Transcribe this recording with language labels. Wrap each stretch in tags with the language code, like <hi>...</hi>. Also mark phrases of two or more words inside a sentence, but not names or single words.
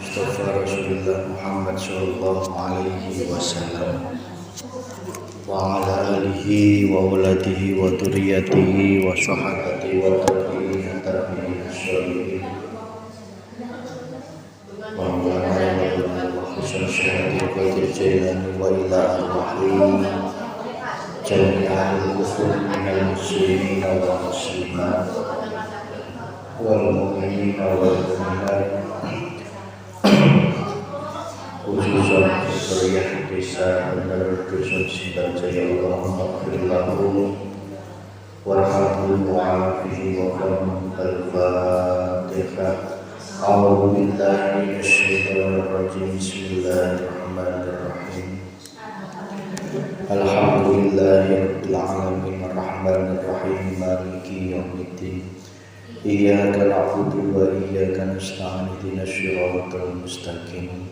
<ar>مصطفى رسول الله محمد صلى الله عليه وسلم وعلى آله وأولاده وذريته وصحبه وتابعين تابعين وعلى وخصوصا قادر جيلاني وإلى أرواح جميع المسلمين المسلمين والمسلمات والمؤمنين والمؤمنات khususan wilayah desa Bener Dusun Sindang Jaya اللهم اغفر له وارحمه وعافه ولهم الفاتحة. أعوذ بالله من الشيطان الرجيم. بسم الله الرحمن الرحيم الحمد لله رب العالمين الرحمن الرحيم مالك يوم الدين. إياك نعبد وإياك نستعين اهدنا الصراط المستقيم.</ar>